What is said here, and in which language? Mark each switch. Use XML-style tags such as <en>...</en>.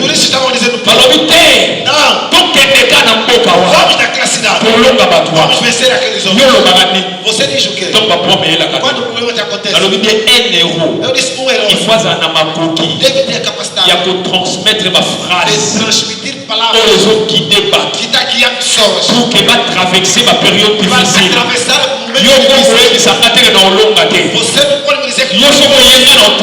<pt>Por isso estavam dizendo não. Vamos naquela cidade. Vamos vencer aqueles homens. Você diz o quê? Quando o problema te acontece, eu disse um herói. Deve ter a capacidade de transmitir palavras que está guiando pessoas.</pt> <fr>Pour traverser ma période difficile.</fr> <pt>Você não pode me dizer que</pt>